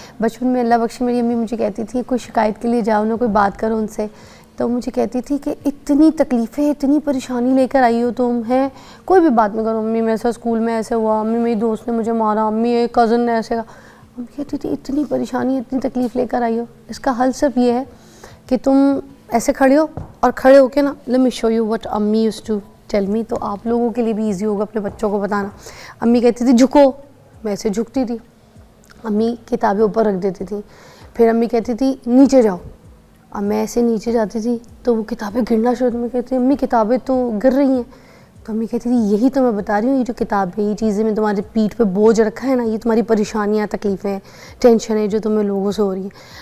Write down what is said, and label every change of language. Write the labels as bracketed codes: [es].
[ur] بچپن میں اللہ بخشے میری امی مجھے کہتی تھی کوئی شکایت کے لیے جاؤ نا، کوئی بات کرو ان سے، تو مجھے کہتی تھی کہ اتنی تکلیفیں، اتنی پریشانی لے کر آئی ہو تم، ہیں کوئی بھی بات میں کرو، امی میرے ساتھ اسکول میں ایسے ہوا، امی میری دوست نے مجھے مارا، امی ایک کزن نے ایسے کہا. امی کہتی تھی اتنی پریشانی، اتنی تکلیف لے کر آئی ہو، اس کا حل صرف یہ ہے کہ تم ایسے کھڑے ہو اور کھڑے ہو کے نا [en] let me show you what امی used to tell me. [ur] تو آپ لوگوں کے لیے بھی ایزی ہوگا اپنے بچوں کو بتانا. امی کہتی تھی جھکو، میں ایسے جھکتی تھی. امی کتابیں اوپر رکھ دیتی تھی. پھر امی کہتی تھی نیچے جاؤ. اب میں ایسے نیچے جاتی تھی تو وہ کتابیں گرنا شروع. میں کہتی امی کتابیں تو گر رہی ہیں. تو امی کہتی تھی یہی تو میں بتا رہی ہوں، یہ جو کتابیں، یہ چیزیں میں تمہاری پیٹھ پہ بوجھ رکھا ہے نا، یہ تمہاری پریشانیاں، تکلیفیں، ٹینشنیں جو تمہیں لوگوں سے ہو رہی ہیں.